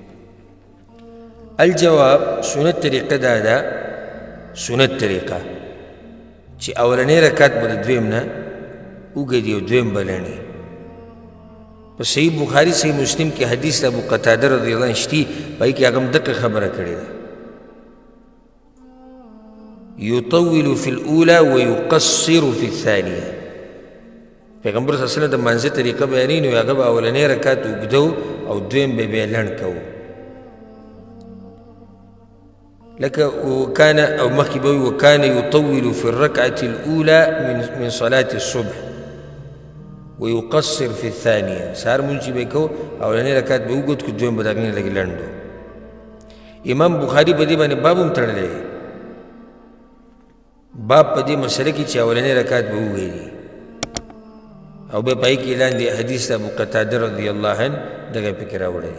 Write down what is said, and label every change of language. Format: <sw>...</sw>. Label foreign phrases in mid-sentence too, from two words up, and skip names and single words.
<ps>الجواب سنت طریقه دا ده، سنت طریقه چې اولنی رکعت به د دویم نه اوږد او دویم به لنډ وي. په صحیح بخاري صحیح مسلم کې حدیث د ابو قتاده</ps> <ar>رضی الله عنه</ar> <ps>شتي، په هغې کې هغه هم دقه خبره کړې ده،</ps> <ar>يطول في الأولى ويقصر في الثانية.</ar> <ps>پیغمبر</ps> <ar>صلی الله علیه وسلم</ar> <ps>د مانځه طریقه بیانوي، نو هغه به اولنی رکعت اوږده او دویم به بیا لنډ کوو. لکه وکان او مخکې به وي</ps> <ar>وکان يطول في الركعة الأولى من صلاة الصبح ويقصر في الثانية.</ar> <ps>سهار مونځ چې به یې کوو اولنی رکعت به اوږد کړو، دویم به د هغې نه لږ لنډ و. امام بخاري په دې باندې باب هم تړلی دی، باب په دې مسله کې چې اولنی رکعت به وویلي او بیا په هغې کې لاندې حدیث د ابو قتاده</ps> <ar>رضی الله عنه</ar> <ps>دغه پکې راوړی.</ps>